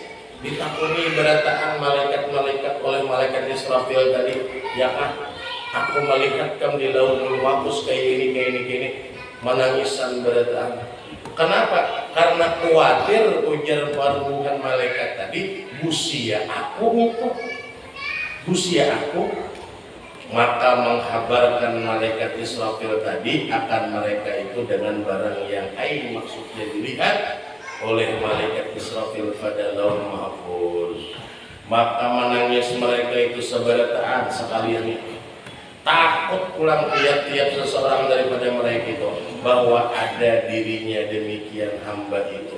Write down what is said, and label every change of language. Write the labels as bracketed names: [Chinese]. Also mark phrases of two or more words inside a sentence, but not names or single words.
[Banjar] Ditakuni berataan malaikat-malaikat oleh malaikat Israfil tadi, ya kan, aku melihat kamu di Lauhul Mahfuz kayak ini menangisan berataan. Kenapa? Karena khawatir ujar paruhan malaikat tadi busia aku. Maka menghabarkan malaikat Israfil tadi akan mereka itu dengan barang yang ain maksudnya dilihat oleh malaikat Israfil pada Lauhul Mahfuz. Maka menangis mereka itu seberataan sekalian, takut pulang tiap-tiap seseorang daripada mereka itu bahwa ada dirinya demikian hamba itu.